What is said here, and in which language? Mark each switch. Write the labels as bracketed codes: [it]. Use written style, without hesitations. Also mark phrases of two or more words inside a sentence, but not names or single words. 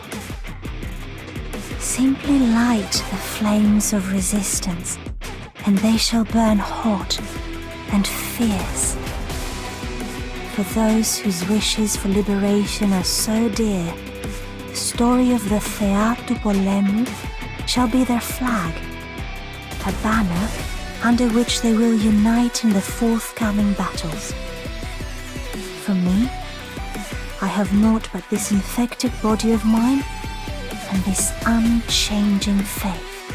[en] Simply light the flames of resistance, and they shall burn hot and fierce. For those whose wishes for liberation are so dear, the story of the [el] Θεά του πολέμου [en] shall be their flag, a banner under which they will unite in the forthcoming battles. For me, I have naught but this infected body of mine and this unchanging faith.